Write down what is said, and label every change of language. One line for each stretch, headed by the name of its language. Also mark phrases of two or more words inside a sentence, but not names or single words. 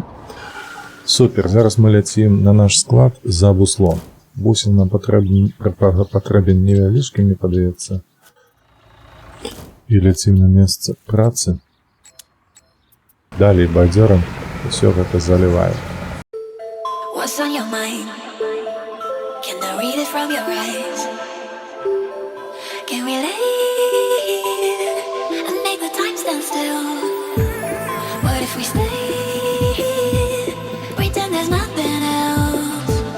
Belarusian: Супер, зараз мы ляцім на наш склад за буслом. Бусел нам патрэбен невялічкі, мне падаецца. І ляцім на месца працы. Далей бадзёрам усё гэта залівае.
English: What's on your mind? Can I read it from your eyes? Can we leave and make the time stand still? What if we stay? Pretend there's nothing else.